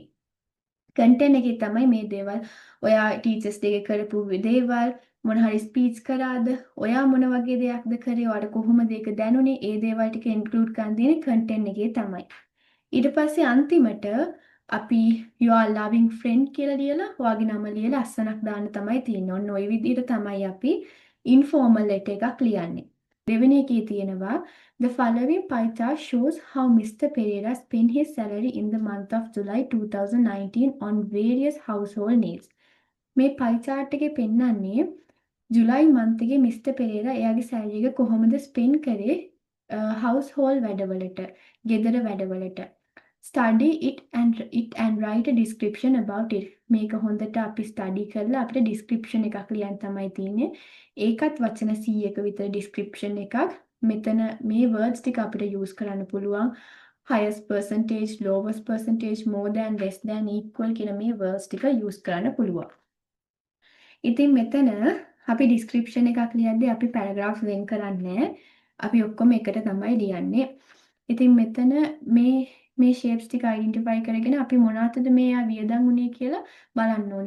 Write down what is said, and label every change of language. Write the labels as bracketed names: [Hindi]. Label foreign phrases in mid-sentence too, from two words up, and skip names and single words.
[Sinhala] කන්ටෙන්ට් එකේ තමයි මේ දේවල් ඔයා [English] teachers day [Sinhala] කරපු දේවල් මොන හරි ස්පීච් කරාද ඔයා මොන වගේ දෙයක්ද කරේ ඔයාට කොහොමද ඒක දැනුනේ ඒ දේවල් ටික ඉන්ක්ලූඩ් කරන් දෙන්නේ කන්ටෙන්ට් එකේ තමයි ඊට පස්සේ අන්තිමට අපි [English] you are loving friend [Sinhala] කියලා ලියලා ඔයාගේ නම ලියලා අස්සනක් දාන්න තමයි තියෙන්නේ. ඔන්න ওই විදිහට තමයි අපි [English] informal letter [Sinhala] එකක් ලියන්නේ. දෙවෙනි එකේ තියෙනවා [English] the following pie chart shows how Mr. Pereira spent his salary in the month of July 2019 on various household needs. [Sinhala] මේ [English] pie chart [Sinhala] එකේ පෙන්නන්නේ ජුලයි month එකේ Mr. Pereira එයාගේ salary එක කොහොමද spend කරේ household වැඩවලට, ගෙදර වැඩවලට. [English] Study it and write a description about it. [Sinhala] මේක හොඳට අපි study කරලා අපිට description එකක් ලියන්න තමයි තියෙන්නේ. ඒකත් වචන 100ක විතර description එකක්. මෙතන මේ words ටික අපිට use කරන්න පුළුවන්. [English] highest percentage, lowest percentage, more than, less than, equal [Sinhala] කියන මේ words ටික use කරන්න පුළුවන්. ඉතින් මෙතන අපි description එකක් ලියද්දී අපි paragraph වෙන් කරන්නේ. අපි ඔක්කොම එකට තමයි ලියන්නේ. ඉතින් මෙතන මේ shapes ටික identify කරගෙන අපි මොනවටද මේ වියදම් උනේ කියලා බලන්න ඕනේ.